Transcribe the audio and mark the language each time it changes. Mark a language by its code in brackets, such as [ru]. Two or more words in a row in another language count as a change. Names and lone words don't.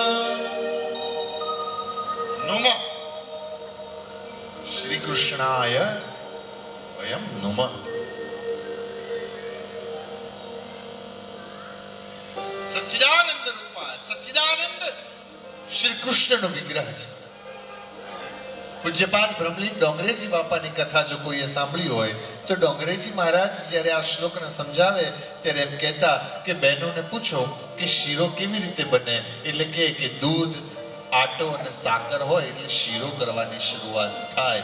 [sa] नमः श्री कृष्णाय वयं नमः. सच्चिदानंद रूपाय, [gu] સચ્ચિદાનંદ શ્રી કૃષ્ણનો વિગ્રહ છે. પૂજ્યપાદ બ્રહ્મલીન ડોંગરેજી બાપાની કથા જો કોઈએ સાંભળી હોય તો ડોંગરેજી મહારાજ જ્યારે આ શ્લોકને સમજાવે ત્યારે એમ કહેતા કે બહેનોને પૂછો કે શીરો કેવી રીતે બને. એટલે કે દૂધ, આટો અને સાકર હોય એટલે શીરો કરવાની શરૂઆત થાય.